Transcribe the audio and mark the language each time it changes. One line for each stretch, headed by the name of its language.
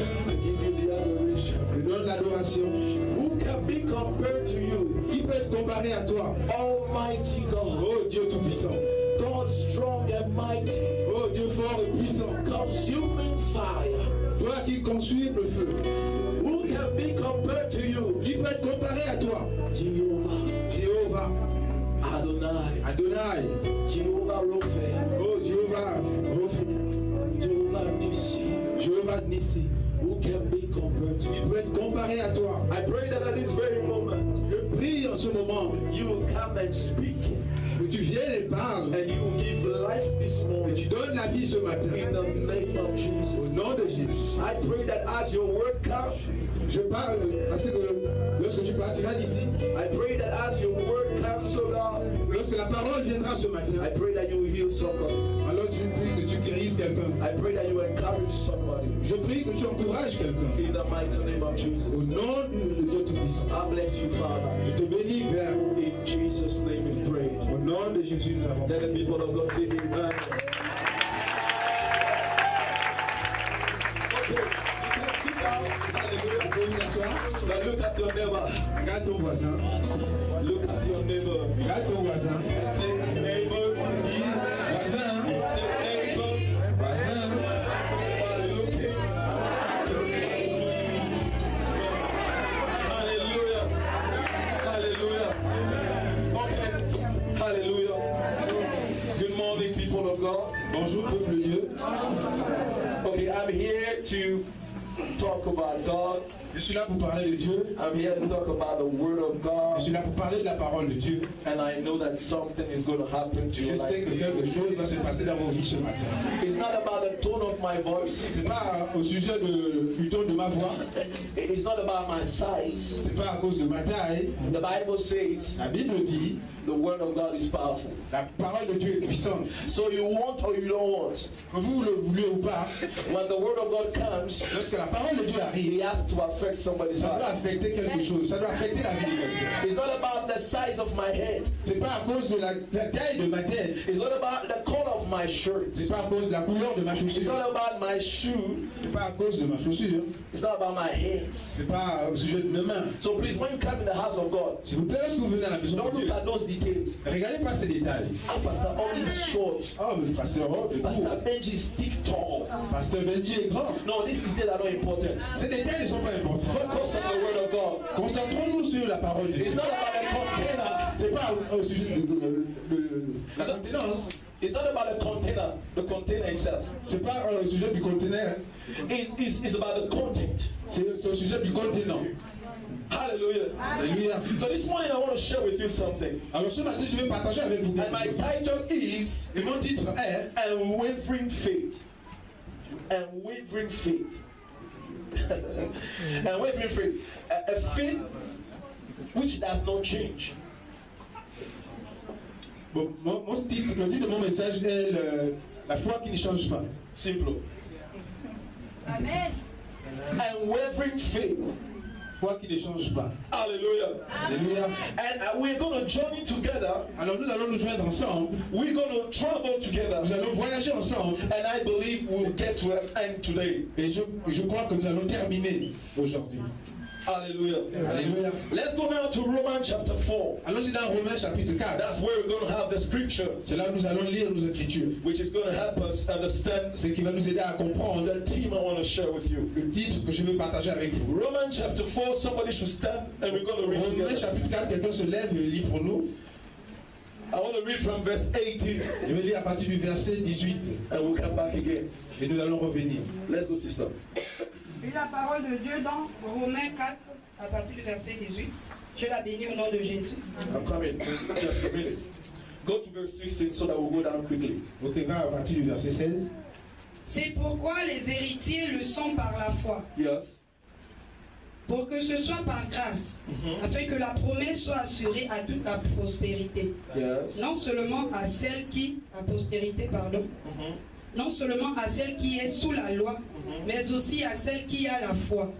English: I give you the adoration.
French: Je te donne l'adoration.
English: Who can be compared to you?
French: Qui peut être comparé à toi?
English: Almighty God.
French: Oh Dieu Tout-Puissant.
English: God strong and mighty.
French: Oh Dieu fort et puissant.
English: Consuming fire.
French: Toi qui consumes le feu.
English: Who can be compared to you?
French: Qui peut être comparé à toi?
English: Jehovah.
French: Jéhovah.
English: Adonai.
French: Adonai.
English: Jehovah Rapha.
French: Oh Jéhovah.
English: Jehovah Nissi.
French: Jéhovah Nissi.
English: Who can be compared to
French: Qui
English: you?
French: peut être comparé à toi?
English: I pray that at this very moment
French: Je prie en ce moment
English: you will come and speak
French: que tu viennes et parles
English: and you will give life this
French: et
English: morning
French: tu donnes la vie ce matin.
English: in the name of
French: Au
English: Jesus.
French: nom de Jésus.
English: I pray that as your word comes,
French: Je parle parce que lorsque tu partiras d'ici,
English: I pray that as your word comes, oh God,
French: lorsque la parole viendra ce
English: I
French: matin,
English: pray that you will heal somebody.
French: alors tu pries que tu guérisses quelqu'un.
English: I pray that you encourage somebody
French: Je prie que tu encourages quelqu'un.
English: in the mighty name of Jesus.
French: Au nom de Dieu Tout-Puissant.
English: I bless you, Father.
French: Je te bénis, Père.
English: In Jesus' name we pray.
French: Au nom de Jésus, nous avons
English: Let the
French: prié.
English: people of God say amen. Okay, you can sit down. Hallelujah.
French: Vous pouvez vous asseoir.
English: Now look at your neighbor.
French: Regarde ton voisin.
English: Look at your neighbor.
French: Regarde ton voisin.
English: And say, neighbor.
French: Dis, voisin,
English: Say, neighbor.
French: voisin.
English: While looking. Hallelujah. Hallelujah. Okay. Hallelujah. Good morning, people of God.
French: Bonjour, peuple de Dieu.
English: Okay, I'm here to talk about God.
French: Je suis là pour parler de Dieu.
English: I'm here to talk about the Word of
French: Je suis
English: God.
French: là pour parler de la parole de Dieu.
English: And I know that something is going to happen to
French: Je
English: you.
French: sais que quelque chose va se passer dans vos vies ce matin.
English: It's not about the tone of my voice.
French: C'est pas au sujet du ton de ma voix.
English: It's not about my size.
French: C'est pas à cause de ma taille.
English: The Bible says
French: La Bible dit,
English: the Word of God is powerful.
French: la parole de Dieu est puissante.
English: So you want or you don't want.
French: Que vous le voulez ou pas,
English: When the Word of God comes,
French: lorsque la parole de Dieu arrive,
English: it has to affect somebody's
French: ça doit
English: heart.
French: affecter quelque chose. Ça doit affecter la vie de quelqu'un.
English: It's not about the size of my head.
French: C'est pas à cause de la taille de ma tête.
English: It's not about the color of my shirt.
French: C'est pas à cause de la couleur de ma
English: It's
French: chaussure.
English: not about my shoe.
French: C'est pas à cause de ma chaussure.
English: It's not about my hands.
French: C'est pas au sujet de mes mains.
English: So please, when you come in the house of God,
French: S'il vous plaît, lorsque vous venez à la maison
English: don't
French: de
English: look
French: Dieu,
English: at those details.
French: regardez pas ces détails.
English: Ah, Pastor, all these short.
French: Oh, mais le pasteur Rob est
English: Pastor
French: court.
English: Benji is thick tall.
French: Pasteur Benji est grand.
English: No, these details are not important.
French: Ces détails ne sont pas importants.
English: Focus on the Word of God.
French: Concentrons-nous sur la parole de Dieu.
English: It's not about the container.
French: C'est pas au sujet de la contenance.
English: It's not about the container itself.
French: C'est pas au sujet du conteneur.
English: It's about the content.
French: C'est au sujet du contenant. Hallelujah. Alléluia.
English: So this morning I want to share with you something.
French: Alors ce matin, je vais partager avec vous
English: And my
French: quelque chose.
English: title is
French: Et mon titre est
English: Unwavering Faith. Unwavering Faith. Unwavering faith. A faith which does not change.
French: Bon, le titre de mon message est la foi qui ne change pas.
English: Simple. Amen. Unwavering faith.
French: Foi qui ne change pas. Hallelujah. Alléluia.
English: And we're going to journey together.
French: Alors nous allons nous joindre ensemble.
English: We're going to travel together.
French: Nous allons voyager ensemble.
English: And I believe we'll get to an end today.
French: Et je crois que nous allons terminer aujourd'hui. Hallelujah. Alléluia.
English: Let's go now to Romans chapter 4.
French: Allons-y dans Romains chapitre 4.
English: That's where we're going to have the scripture,
French: C'est là où nous allons lire nos écritures.
English: which is going to help us understand
French: Ce qui va nous aider à comprendre
English: the theme I want to share with you.
French: le titre que je veux partager avec vous.
English: Romans chapter 4, somebody should stand and we're going to read
French: Romains
English: together.
French: chapitre 4, quelqu'un se lève et lit pour nous.
English: I want to read from verse 18
French: Je vais lire à partir du verset 18
English: and we'll come back again.
French: et nous allons revenir.
English: Let's go, sister.
French: Lis la parole de Dieu dans Romains 4, à partir du verset 18. Je la bénis au nom de Jésus.
English: I'm coming. Just a minute. Go to verse 16 so that we'll go down quickly.
French: Ok, va à partir du verset 16. C'est pourquoi les héritiers le sont par la foi,
English: Yes.
French: pour que ce soit par grâce, afin que la promesse soit assurée à toute la prospérité.
English: Yes.
French: Non seulement à celle qui, la postérité, pardon, non seulement à celle qui est sous la loi, mais aussi à celle qui a la foi,